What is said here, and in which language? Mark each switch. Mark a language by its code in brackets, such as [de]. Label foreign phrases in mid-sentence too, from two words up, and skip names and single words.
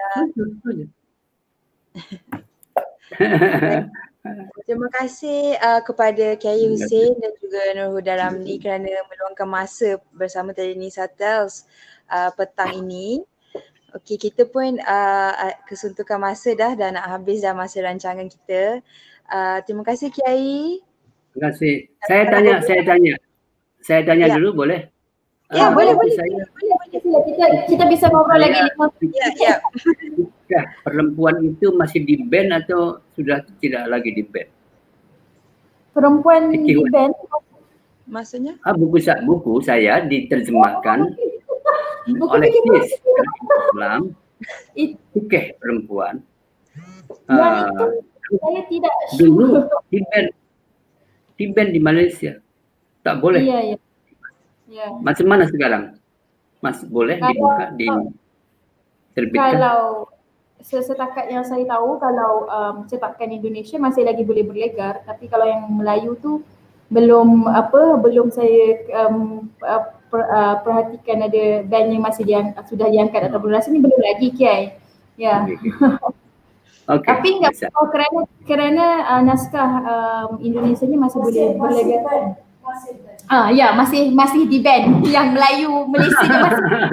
[ms] Terima kasih kepada Kiai Hussein dan juga Nur Huda Ramli kerana meluangkan masa bersama Terenisa Tales petang ini. Okey, kita pun kesuntukan masa dah nak habis dah masa rancangan kita. Terima kasih Kiai. [id] Terima kasih. Saya tanya dulu boleh? Ya, boleh. Kita bisa ngobrol lagi. Ya. Perempuan itu masih di ban atau sudah tidak lagi di ban? [ms] Perempuan di ban? Maksudnya? [id] Buku saya diterjemahkan. Buku oleh fikih Yes perempuan. Islam, fikih perempuan. Dan itu saya tidak Dulu sure. [ms] di ban di Malaysia. Tak boleh. Iya, iya. Ya. Macam mana sekarang? Masih boleh dibuka, diterbitkan? Kalau setakat yang saya tahu, kalau cetakan Indonesia masih lagi boleh berlegar, tapi kalau yang Melayu tu belum saya perhatikan ada ban yang masih sudah diangkat atau belum. Rasanya belum lagi, Kiai. Ya. Okay. Tapi enggak kerana naskah Indonesia ni masih boleh berlegar. [id] Ya, masih di ban. [ms] Yang Melayu Malaysia ni masih.